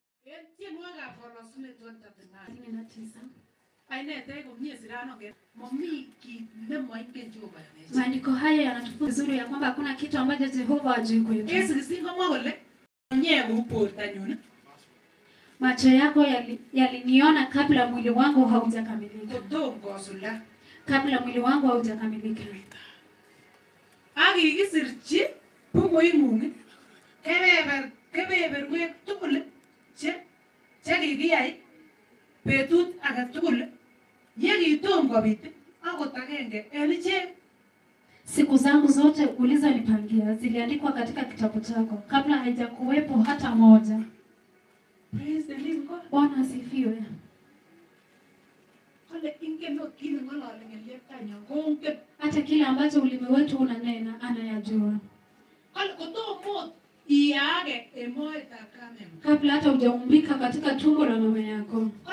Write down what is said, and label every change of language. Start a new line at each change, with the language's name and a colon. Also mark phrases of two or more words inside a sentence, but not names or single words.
Swahili: Maandiko haya yanatufunza vizuri ya kwamba hakuna kitu ambacho Jehova hajui kwetu. Macho yako yaliniona kabla mwili wangu haujakamilika. Kabla mwili wangu haujakamilika.
Kalenjin: Akikisirchi bukuingung kebeberwek tugul chekikiyai betut age tugul yekitom kobit akot agenge en ichek.
Swahili: Siku zangu zote ulizonipangia ziliandikwa katika kitabu chako kabla haijakuwepo hata moja.
English: Praise the living God.
Swahili: Bwana asifiwe. Hata kile ambacho ulimi wetu unanena anayajua. Kabla hata hujaumbika katika tumbo la mama yako.